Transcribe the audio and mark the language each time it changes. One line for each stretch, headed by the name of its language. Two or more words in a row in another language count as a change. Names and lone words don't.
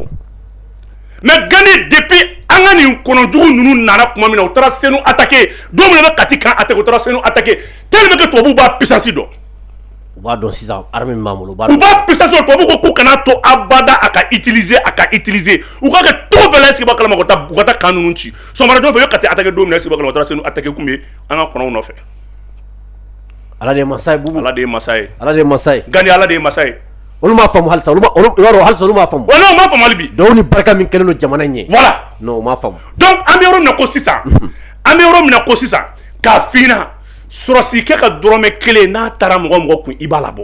Bambara: mais Gani depuis an ka nin kɔnɔjugu ninnu nana kuma min na u taara Senu attaquer don min na bɛ Kati kan attaquer u taara Senu attaquer
French: tellement que
Bambara: tubabuw b'a puissance dɔn. u b'a dɔn sisan armée min b'an bolo. u b'a puissance dɔn tubabuw ko k'u kana to abada a ka utiliser u k'a kɛ cogo bɛɛ la
French: est-ce que
Bambara: b'a kalama u ka taa kan ninnu ci sɔgɔmada joona fɛ u ye Kati attaquer don min na
French: est-ce que
Bambara: b'a kalama u taara Senu attaquer kun bɛ an ka kɔnɔw nɔfɛ. Ala de ye masa ye Bubu. Ala de ye masa ye. Gani Ala de ye masa ye. olu m'a faamu halisa olu m'a faamu. wa non u m'a faamu hali bi. donc ni barika min kɛlen don jamana in ɲɛ. voilà. non u m'a faamu. donc an bɛ yɔrɔ min na ko sisan k'a f'i ɲɛna sɔrɔsi kɛ ka dɔrɔmɛ 1 n'a taara mɔgɔ kun i b'a labɔ.